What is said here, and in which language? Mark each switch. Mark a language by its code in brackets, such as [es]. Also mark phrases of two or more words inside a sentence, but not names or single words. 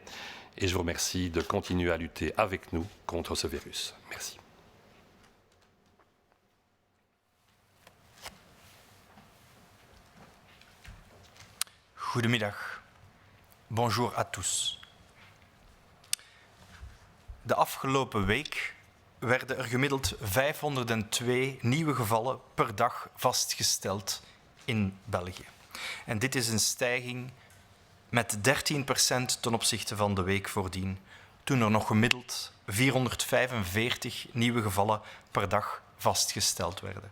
[fr] Et je vous remercie de continuer à lutter avec nous contre ce virus. Merci. [nl] Goedemiddag. [fr] Bonjour à tous. [nl] De afgelopen week werden er gemiddeld 502 nieuwe gevallen per dag vastgesteld in België. En dit is een stijging met 13% ten opzichte van de week voordien, toen er nog gemiddeld 445 nieuwe gevallen per dag vastgesteld werden.